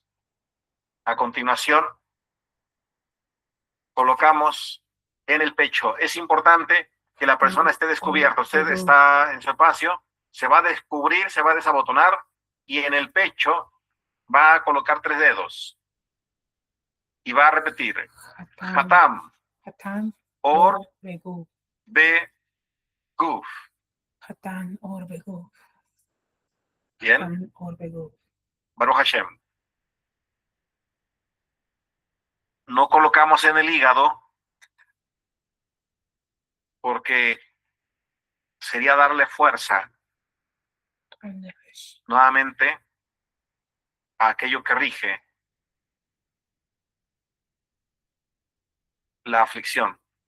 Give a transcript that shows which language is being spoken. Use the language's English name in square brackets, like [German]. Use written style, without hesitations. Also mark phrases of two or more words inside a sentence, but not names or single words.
[Spanish] A continuación, colocamos en el pecho. Es importante que la persona esté descubierta. Usted está en su espacio, se va a descubrir, se va a desabotonar y en el pecho va a colocar 3 dedos y va a repetir Hatam [Hebrew] Hatan or Behu. Beguf. Hatan or Behu. [Spanish] Bien, [Hebrew] Hatan or Behu. Baruch Hashem. [Spanish] No colocamos en el hígado porque sería darle fuerza nuevamente a aquello que rige la aflicción.